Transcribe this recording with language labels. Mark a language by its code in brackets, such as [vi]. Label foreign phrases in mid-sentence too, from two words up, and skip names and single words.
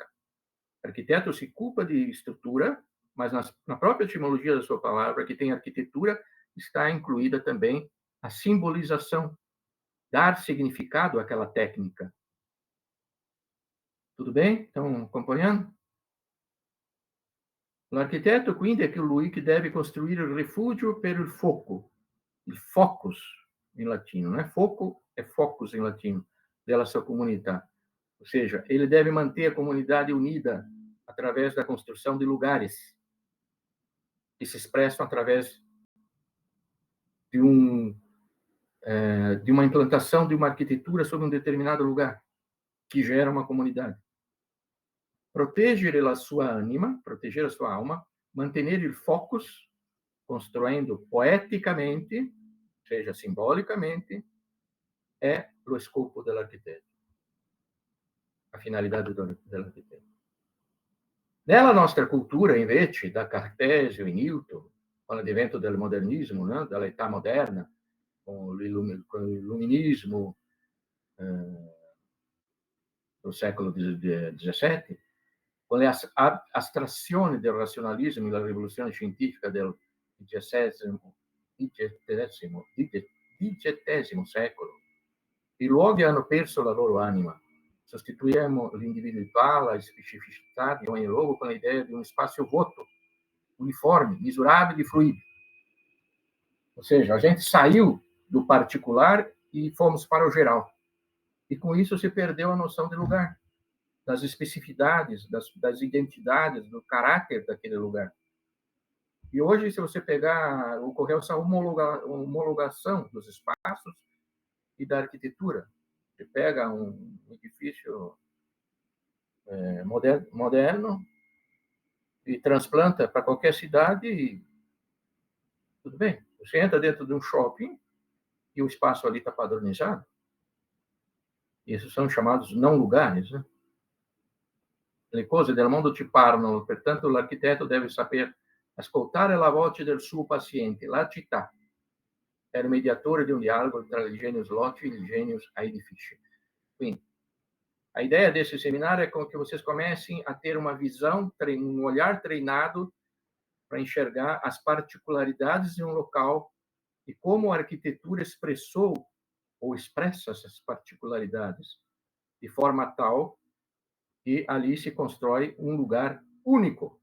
[pt] O arquiteto se ocupa de estrutura, mas na própria etimologia da sua palavra, que tem arquitetura, está incluída também a simbolização, dar significado àquela técnica. Tudo bem? Estão acompanhando? [it] L'architetto quindi è colui che deve costruire il rifugio per il fuoco, il focus in latino, [pt] né? Foco é focus em latino, [it] della sua comunità. [pt] Ou seja, ele deve manter a comunidade unida através da construção de lugares que se expressam através de uma implantação de uma arquitetura sobre um determinado lugar, que gera uma comunidade. Proteger a sua anima, proteger a sua alma, manter o focus, construindo poeticamente, ou seja, simbolicamente, é o escopo do arquiteto, a finalidade do arquiteto. [it] Nella nostra cultura, invece, da Cartesio e Newton, [pt] com o advento do modernismo, né, [it] da età moderna, [pt] com o iluminismo do século XVII, [it] con le astrazioni del razionalismo e la rivoluzione scientifica del XX secolo, i luoghi hanno perso la loro anima. Sostituiamo l'individualità, la specificità di ogni luogo con l'idea di un spazio vuoto, uniforme, misurabile e fluido. [pt] Ou seja, a gente saiu do particular e fomos para o geral. E com isso se perdeu a noção de lugar, das especificidades, das identidades, do caráter daquele lugar. E hoje, se você pegar, ocorreu essa homologação dos espaços e da arquitetura. Você pega um edifício moderno e transplanta para qualquer cidade e tudo bem. Você entra dentro de um shopping e o espaço ali está padronizado. Esses são chamados não lugares, né? [it] Le cose del mondo ci parlano, pertanto l'architetto deve saper ascoltare la voce del suo paziente, la città. era o mediatore di un dialogo tra il [la] genius loci [it] e il [la] genius aedifici. [it] Quindi, [pt] a ideia desse seminário é que vocês comecem a ter uma visão, um olhar treinado para enxergar as particularidades de um local e como a arquitetura expressou ou expressa essas particularidades de forma tal que ali se constrói um lugar único.